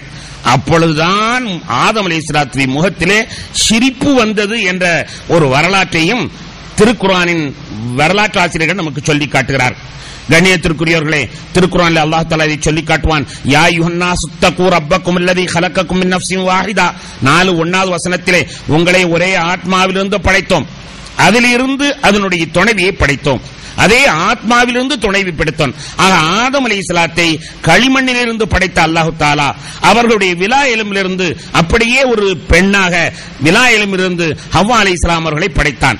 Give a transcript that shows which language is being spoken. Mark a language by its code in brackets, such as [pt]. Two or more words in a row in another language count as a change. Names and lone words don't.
[ta] அப்பொழுதுதான் ஆதம் அலைஹிஸ்ஸலாத்தின் முகத்திலே சிரிப்பு வந்தது என்ற ஒரு வரலாற்றையும் திருக்குர்ஆனின் வரலாற்று ஆசிரியர்கள் நமக்கு சொல்லி காட்டுகிறார். கண்ணியத்திற்குரியவர்களே, திருக்குர்ஆனில் அல்லாஹ் தஆலா இதை சொல்லி காட்டுவான். [ar] يا أيها الناس اتقوا ربكم الذي خلقكم من نفس واحدة [ta] 4:1 வசனத்திலே உங்களை ஒரே ஆத்மாவிலிருந்து படைத்தோம், அதிலிருந்து அதனுடைய துணைவியை படைத்தோம், அதே ஆத்மாவிலிருந்து துணைவி படைத்தோம். ஆக ஆதம் அலைஹிஸ்ஸலாத்தை களிமண்ணிலிருந்து படைத்த அல்லாஹ் தஆலா அவர்களுடைய விலா எலும்பிலிருந்து அப்படியே ஒரு பெண்ணாக விலா எலும்பிலிருந்து ஹவ்வா அலைஹிஸ்ஸலாம் அவர்களை படைத்தான்.